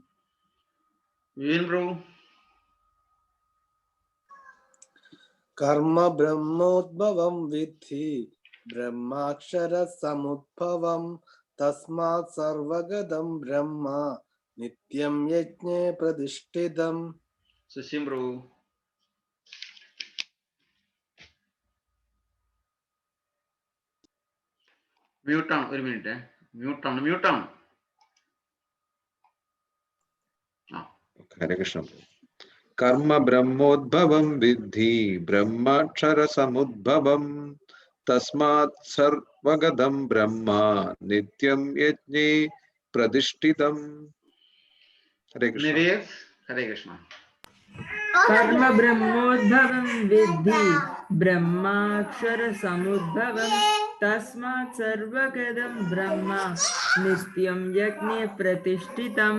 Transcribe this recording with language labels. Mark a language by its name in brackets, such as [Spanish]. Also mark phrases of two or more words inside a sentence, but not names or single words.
[Sanskrit] कर्म ब्रह्मोद्भवं विद्धि ब्रह्माक्षर समुद्भवं तस्मात् सर्वगतं ब्रह्म नित्यं यज्ञे प्रतिष्ठितम्. [Malayalam] സുശീം പ്രഭു. മ്യൂട്ടാണ്, ഒരു മിനിറ്റ്. മ്യൂട്ടാണ്. [Sanskrit] ഹരേ കൃഷ്ണ. കർമ്മ ബ്രഹ്മോദ്ഭവം വിദ്ധി ബ്രഹ്മാക്ഷര സമുദ്ഭവം തസ്മാത് സർവഗതം ബ്രഹ്മ നിത്യം യജ്ഞേ പ്രതിഷ്ഠിതം. ഹരേ കൃഷ്ണ. ഹരേ കൃഷ്ണ. कर्म ब्रह्मोद्भवं विद्धि ब्रह्माक्षर समुद्भवं तस्मात् सर्वगतं ब्रह्म नित्यं यज्ञे प्रतिष्ठितम्.